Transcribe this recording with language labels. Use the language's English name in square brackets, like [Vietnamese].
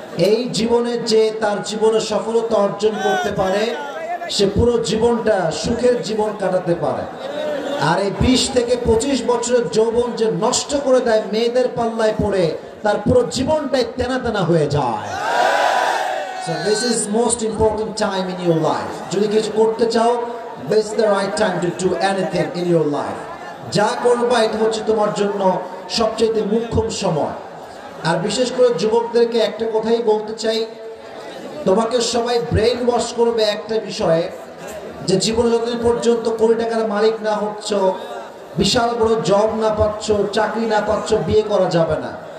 [Bangla] এই জীবনে যে তার জীবনে সফলতা অর্জন করতে পারে, সে পুরো জীবনটা সুখের জীবন কাটাতে পারে। আর এই 20 থেকে 25 বছরের যৌবন যে নষ্ট করে দেয় মেয়েদের পাল্লায় পড়ে, তার পুরো জীবনটাই তেনা তেনা হয়ে যায়। [English] So this is most important time in your life. [Bangla] যদি কিছু করতে চাও, [English] this is the right time to do anything in your life. [Bangla] যা করবা এটা হচ্ছে তোমার জন্য সবচেয়ে মুখ্যম সময়। আর বিশেষ করে যুবকদেরকে একটা কথাই বলতে চাই, তোমাকে সবাই ব্রেইন ওয়াশ করবে একটা বিষয়ে, যে জীবনে যতদিন পর্যন্ত কোটি টাকার মালিক না হচ্ছ, বিশাল বড় জব না পাচ্ছ, চাকরি না পাচ্ছ, বিয়ে করা যাবে না।